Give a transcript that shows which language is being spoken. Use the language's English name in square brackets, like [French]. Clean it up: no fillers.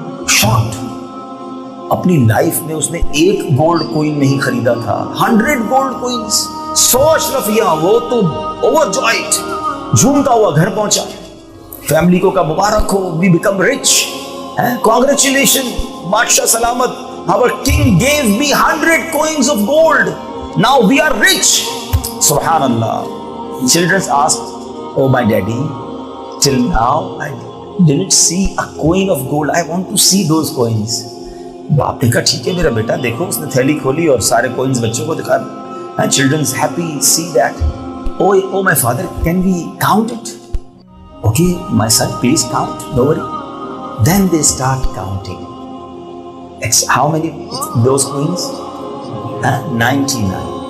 [Urdu] Shocked, اپنی life میں اس نے ایک گولڈ کوئن نہیں خریدا تھا, 100 گولڈ کوئنز, 100 اشرفیاں. وہ تو اوور جوائڈ, جھومتا ہوا گھر پہنچا. فیملی کو کہا مبارک ہو, [English] We become rich, congratulation بادشاہ سلامت, our king gave me 100 coins of gold, now we are rich. [Arabic] Subhanallah. [English] Children asked, oh my daddy, till now I didn't see a coin of gold, I want to see those coins. [Urdu] باپ نے کہا ٹھیک ہے میرا بیٹا, دیکھو. اس نے تھیلی کھولی اور سارے کوئنز بچوں کو دکھا. [English] And children's happy, see that. Oh my father, can we count it? Okay, my son, please count, don't worry. Then they start counting. It's how many those coins? 99.